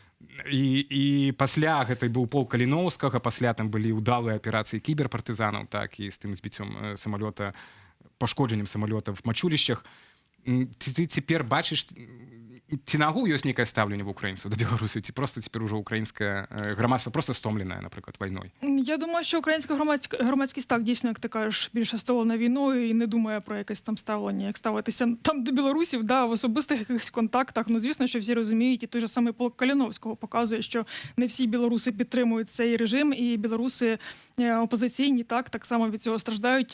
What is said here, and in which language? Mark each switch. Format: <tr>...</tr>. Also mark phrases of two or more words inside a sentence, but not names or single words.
<be>І пасля гэтай быў полк Каліноўскага, пасля там былі ўдалыя аперацыі кіберпартызанаў, так, і з тым збіццём самалёта, пашкоджаннем самалёта в мачулішчах. Ты цяпер бачыш, ці нагул ёсць нейкае стаўленне в украінцаў да беларусаў, ці просто цяпер ужо украінскае грамадства просто стомленае, напрыклад, вайной?</be> <uk>Я думаю, що українська громадськість так, дійсно, як ти кажеш, більше столена війною і не думає про якесь там ставлення, як ставитися там до білорусів, да, в особистих якихось контактах. Ну, звісно, що всі розуміють, і той же самий полк Каліновського показує, що не всі білоруси підтримують цей режим, і білоруси опозиційні так само від цього страждають.</uk>